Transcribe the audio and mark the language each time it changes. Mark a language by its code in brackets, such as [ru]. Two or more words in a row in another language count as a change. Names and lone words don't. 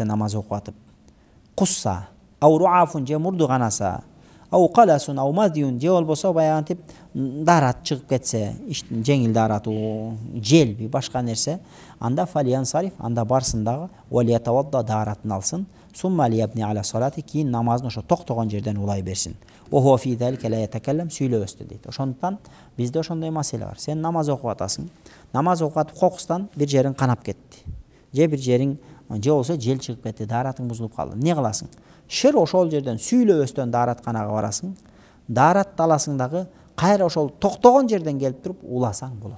[ky] намаз окуп атып, кусса, [ar] أو رعاف [ky] же мурду канаса, [ar] أو قلس, أو مذي [ky] же болбосо баягынтип дарат чыгып кетсе, жеңил даратуу, желби, башка нерсе, анда [ar] فلينصرف, [ky] анда барсын дагы, валиятавадда даратын алсын, [ar] ثم ليبن على صلاته, [ky] кийин намазын ошо токтогон жерден улай берсин. [ar] وهو في ذلك لا يتكلم, [ky] сүйлөбөстү дейт. Ошондуктан бизде ошондой маселе бар. Сен намаз окуп атасың. Намаз окуп атып кокустан бир жериң канап кетти. Же бир жериң же болсо жел чыгып кетти, даратың бузулуп калды. Эмне кыласың? Шыр ошол жерден сүйлөбөстөн даратканага барасың. Даратты аласың дагы, кайра ошол токтогон жерден келип туруп уласаң болот.